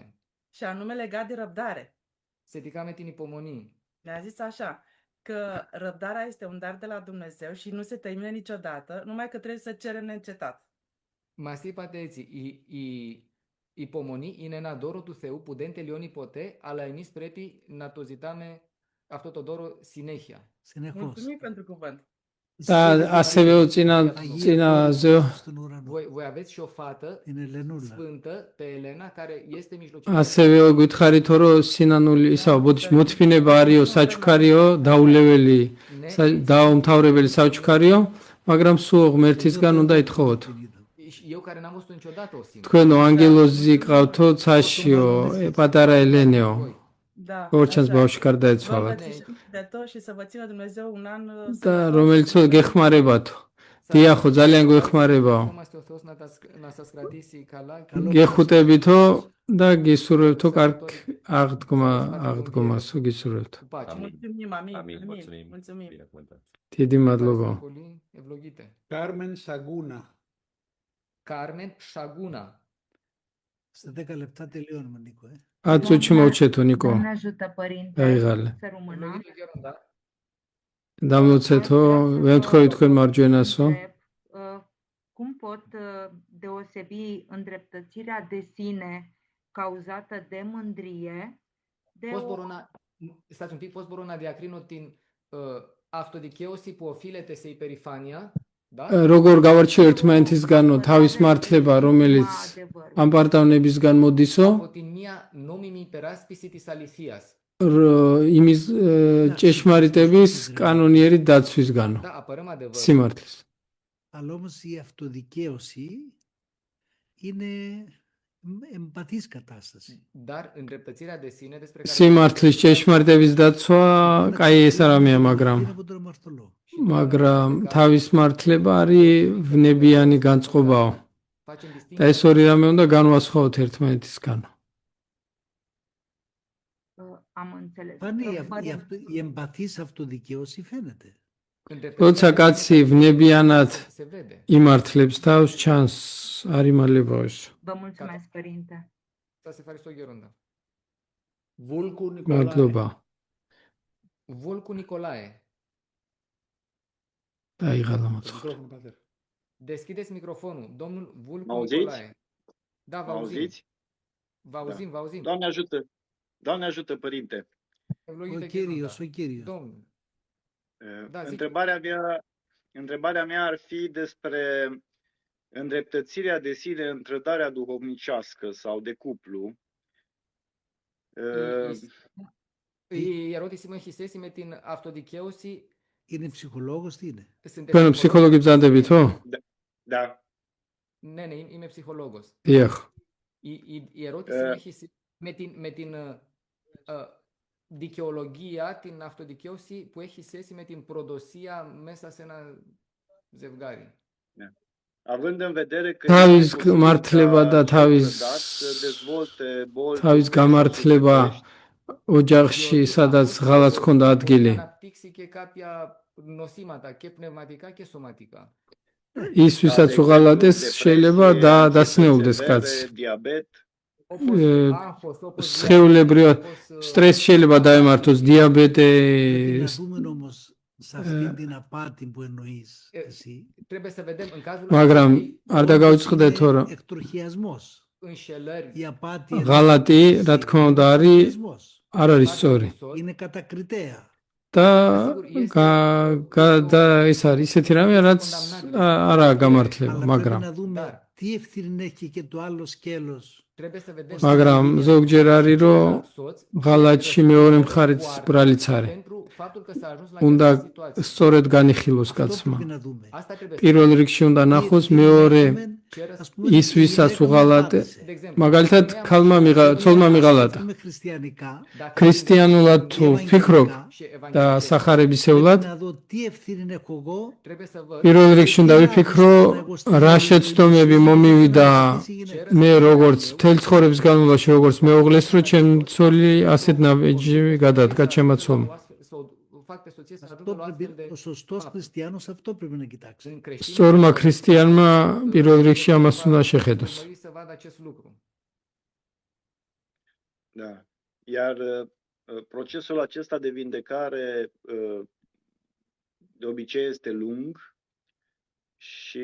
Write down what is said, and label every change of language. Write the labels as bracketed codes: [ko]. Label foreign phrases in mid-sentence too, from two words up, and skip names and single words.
[ro] Și anume legat de răbdare. [el] Σχετικά με την υπομονή. [ro] Ne-a zis așa, că răbdarea este un dar de la Dumnezeu și nu se termină niciodată, numai că trebuie să cerem neîncetat. [el] Μας είπατε έτσι, η υπομονή είναι ένα δώρο του Θεού που δεν τελειώνει ποτέ, αλλά εμείς πρέπει να το ζητάμε αυτό το δώρο συνέχεια. [ro] Mulțumim pentru cuvânt. [ka] და ასევეო წინაზეო [ro] Voi aveți și o fată sfântă pe Elena care este mijlocită. [ka] ასევეო გითხარითო რომ სინანული ისაო მოთფინება არისო, საჩუქარიო, დაულეველი დაუმთავრებელი საჩუქარიო, მაგრამ სულ ღმერთისგან უნდა ითხოვოთ. [ro] Eu care n-am văzut niciodată o singură. [ka] თქვენო ანგელოზი ყავთო ცაშიო, პატარა ელენეო. ორჩანს ბავშვი გარდაეცვალათ. [ro] Și să vă țină Dumnezeu un an [ka] და რომელიც გეხმარებათო. დიახო, ძალიან გვეხმარებაო. გეხუტებითო და გისურვებთო კარგ აღდგომასო გისურვებთო. დიდი მადლობა. [ro] Carmen Saguna. Carmen Saguna. [el] Στα 10 λεπτά τελειώνουμε, Νίκο. [ka] 10 წუთში მოვჩეთო, ნიკო. [ro] Doamne ajută, Părinte, [ka] დაიღალე. [ro] să rămână. [ka] დამლოცეთო, ვემთხოვი თქვენ მარჯვენასო. [ro] Cum pot deosebi îndreptățirea de sine cauzată de mândrie de Stați un pic, [el] πώς μπορώ να διακρίνω την αυτοδικαίωση που οφείλεται σε υπερηφάνεια. [ka] როგორ გავარჩიო ერთმანეთისგანო თავის მართლება, რომელიც ამ პარტავნებისგან მოდისო, [el] Από την μία νόμιμη υπεράσπιση της αληθείας. [ka] იმის ჭეშმარიტების კანონიერი დაცვისგანო, [ro] Da, apărăm adevărul. [ka] სიმართლის. [el] Αλλά όμως η αυτοδικαίωση είναι εμπαθής κατάσταση. [ro] Dar îndreptățirea de sine despre care [ka] სიმართლის ჭეშმარიტების დაცვა, კაი ეს არამეა, მაგრამ თავის მართლება არის ვნებიანი განწყობაო. და ეს ორი რამე უნდა განვასხვაოთ ერთმანეთისგან. [ro] am înțeles. [el] Πάνε η εμπαθής αυτοδικαίωση φαίνεται. [ka] როცა კაცი ვნებიანად იმართლებს თავს, ჩანს არ იმალება ეს. [ro] Vă mulțumesc, părinte. [el] Σας ευχαριστώ, Γέροντα. [ro] Vulcu Nicolae. [ka] მადლობა. [ro] Vulcu Nicolae. [ka] დაიღალა მოცხ. [ro] Microfon, pater. Deschideți microfonul. Domnul Vulcu Mă auziți? Nicolae. Da, vă Mă auzim. auziți? Vă auzim, vă auzim. Doamne ajută! Doamne ajută, părinte! [el] Evloiite, Ο Κύριος, Gheronda. ο Κύριος. [ro] Domnul. Da, zic. Întrebarea mea ar fi despre îndreptățirea de sine în trădarea duhovnicească sau de cuplu. [el] Η ερώτηση μου έχει σχέση με την αυτοδικαίωση. Είναι ψυχολόγος, τι είναι? [ka] თქვენ ფსიქოლოგი ბრძანდებით-ო? [ro] Da. [el] Ναι, ναι, είμαι ψυχολόγος. [ka] დიახ. [el] Η ερώτηση μου έχει σχέση με την δικαιολογία, την αυτοδικαίωση που έχει σχέση με την προδοσία μέσα σε ένα ζευγάρι. [ro] Având în vedere că [ka] თავის მართლება და თავის გამართლება ოჯახში, სადაც ღალატს ჰქონდა ადგილი. [el] Αναπτύξει και κάποια νοσήματα και πνευματικά και σωματικά. [ka] ის ვისაც უღალატეს შეიძლება დაცნეულდეს კაცი. სხეულებრივად სტრესი შეიძლება დაემართოს, διაბეტე. [el] Δούμε όμως σε αυτή την απάτη που εννοείς εσύ. [ro] Trebuie să vedem în cazul [ka] მაგრამ არ დაგავიწყდეთო რომ [el] Εκτροχιασμός. Η απάτη [ka] ღალატი, რა თქმა უნდა, არ არის სწორი. [el] είναι κατακριτέα. [ka] და ეს არის ისეთი რამე, რაც არაა გამართლება, მაგრამ [el] Να δούμε τι ευθύνη έχει και το άλλο σκέλος. [ka] მაგრამ ზოგჯერ არის რომ ღალატში მეორე მხარეც ბრალიც არის. უნდა სწორედ განიხილოს კაცმა. პირველ რიგში უნდა ნახოს მეორე ის ვისაც უღალატე. მაგალითად ცოლმა მიღალატა. ქრისტიანულად თუ ვფიქრობ და სახარებისეულად პირველ რიგში უნდა ვიფიქრო რა შეცდომები მომივიდა მე როგორც მთელ ცხოვრების განმავლობაში როგორც მეუღლეს რომ ჩემი ცოლი ასეთ ნაბიჯი გადადგა ჩემმა ცოლმა. [el] Ο σωστός χριστιανός αυτό πρέπει να κοιτάξει. [ka] სწორმა ქრისტიანმა პირველ რიგში ამას უნდა შეხედოს. [ro] Da. Iar procesul acesta de vindecare de obicei este lung și